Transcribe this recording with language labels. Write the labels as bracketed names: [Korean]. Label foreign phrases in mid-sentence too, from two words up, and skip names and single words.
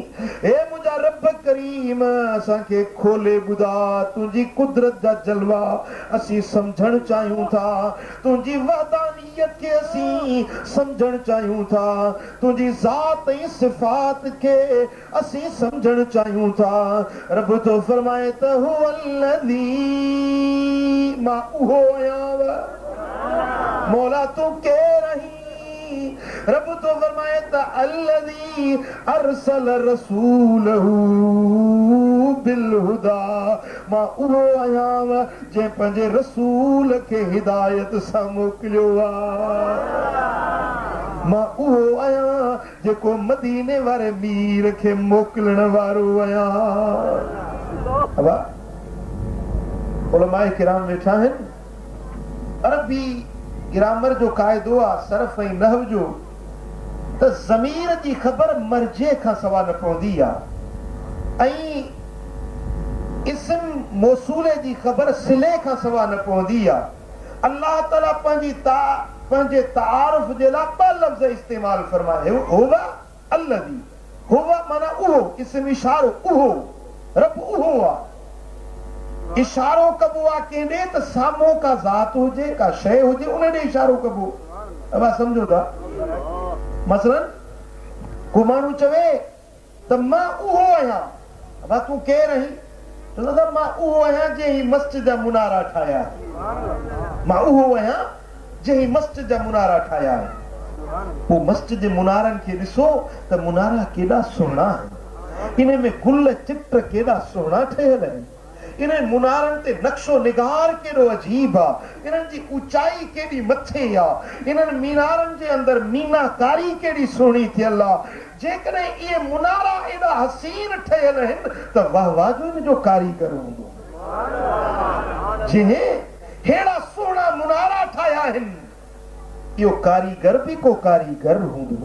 [Sindhi] हे मुंहिंजा रब करीम, असांखे खोले ॿुधा तुंहिंजी कुदरत जा जलवा असीं समझण चाहियूं था, तुंहिंजी वहदानियत खे असीं समझण चाहियूं था, तुंहिंजी ज़ात ऐं सिफ़ात खे असीं समझण चाहियूं था। रब तो फरमाए त हुवल्लज़ी, मां उहो आहियां। मौला तूं केर आहीं? रब तो फरमाए त [Arabic] الذي أرسل رسوله بالهدى, [Sindhi] मां उहो आहियां जंहिं पंहिंजे रसूल खे हिदायत सां मोकिलियो आहे। मां उहो आहियां जेको मदीने वारे मीर खे मोकिलण वारो आहियां। उलमाए किराम वेठा आहिनि। अरबी ग्रामर जो क़ाइदो आहे, सरफ़ ऐं नहव जो, त ज़मीर जी ख़बर मर्जे खां सवा न पवंदी आहे ऐं इस्म मौसूले जी ख़बर सिले खां सवा न पवंदी आहे। अल्लाह ताला पंहिंजे तारुफ़ जे लाइ ॿ लफ़्ज़ इस्तेमाल फरमाए, [Arabic] هو الذي, [Sindhi] हुवा माना उहो, इस्म इशारो उहो, रब उहो आहे। इशारो कबो आहे कंहिं त साम्हूं का ज़ात हुजे, का शइ हुजे, उन ॾे इशारो कबो। अब समझो था? मसलन को माण्हू चवे त मां उहो आहियां, अब तूं केर आहीं? चवंदो त मां उहो आहियां जंहिं मस्जिद जा मुनारा ठाहिया, मां उहो आहियां जंहिं मस्जिद जा मुनारा ठाहिया आहिनि। पोइ मस्जिद जे मुनारनि खे ॾिसो त मुनारा केॾा सुहिणा आहिनि, इन्हें में गुल चित्र केड़ा सोना ठहियल है, इन्हें मुनारन ते नक्शो निगार केड़ो अजीब आ, इन्हनि जी ऊंचाई केड़ी मथे आ, इन्हनि मीनारन जे अंदर मीनाकारी केड़ी सोहणी थियल आ। जेकॾहिं इहे मुनारा एॾा हसीन ठहियल आहिनि त वाह वाह जो इन जो कारीगर हूंदो, जिन्हें हेड़ा सोहणा मुनारा ठाहिया आहिनि, इहो कारीगर भी को कारीगर हूंदो।